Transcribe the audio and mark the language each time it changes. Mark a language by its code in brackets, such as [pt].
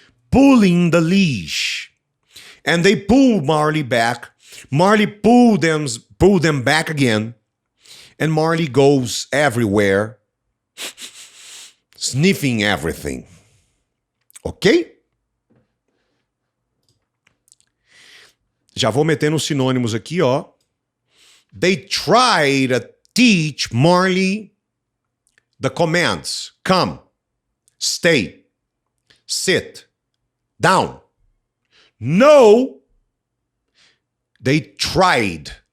[en] Pulling the leash. And they pull Marley back. Marley pull them back again. And Marley goes everywhere, sniffing everything. Ok? [pt] Já vou metendo os sinônimos aqui, ó. [en] They try to teach Marley the commands. Come, stay, sit, down. No, they tried.